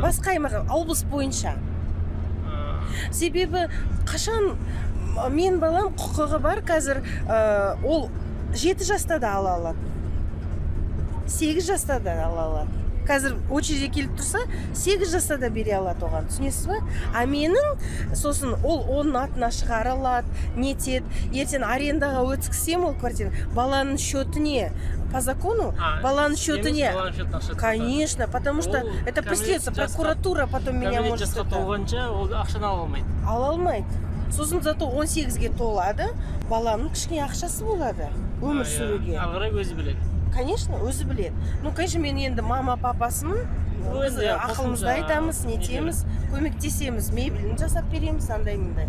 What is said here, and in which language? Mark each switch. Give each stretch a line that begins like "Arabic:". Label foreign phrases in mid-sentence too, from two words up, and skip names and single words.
Kazakh: Басқа аймақта, облыс бойынша. Себебі қашан мен балам құқығы бар, қазір ол 7 жаста да ала алады. 8 жаста да ала алады. Қазір очередьге келіп тұрса, 8 жаста да бере алады оған. Түсінесіз ба? А менің сосын ол оның атына шығара алады, нетеді. Ертең арендаға өткізсем ол квартира, баланың счетіне,
Russian: по закону,
Kazakh: баланың счетіне.
Russian: Конечно, потому что это преследуется, прокуратура потом меня может...
Kazakh: Жасқа толғанша ол ақшаны ала алмайды. Ала алмайды. Сосын зато 18-ге толады, баланың кішкене ақшасы болады өмір сүруге. Ағырай өзі біледі. Конечно, өзі біледі.
Russian: Ну, конечно,
Kazakh: мен енді мама-папасымын, біз ақылымызды айтамыз, нетеміз, көмектесеміз, мебелін жасап береміз, андай-мындай.